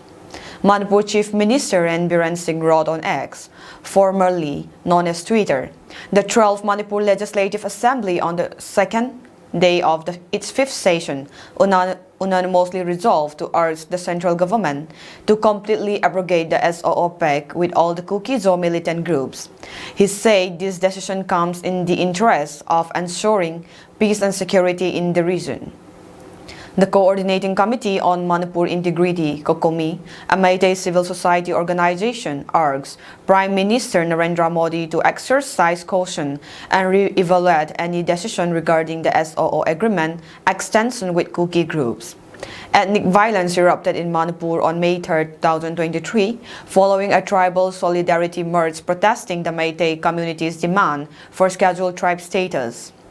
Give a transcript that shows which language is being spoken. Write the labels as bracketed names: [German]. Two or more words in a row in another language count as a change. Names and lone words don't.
[English] Manipur Chief Minister Biren Singh wrote on X, formerly known as Twitter, the 12th Manipur Legislative Assembly on the second day of its fifth session unanimously resolved to urge the central government to completely abrogate the SOO PEG with all the Kuki Zo militant groups. He said this decision comes in the interest of ensuring peace and security in the region. The Coordinating Committee on Manipur Integrity, COCOMI, a Meitei civil society organization, urges Prime Minister Narendra Modi to exercise caution and re-evaluate any decision regarding the SOO agreement extension with Kuki groups. Ethnic violence erupted in Manipur on May 3, 2023, following a tribal solidarity march protesting the Meitei community's demand for scheduled tribe status.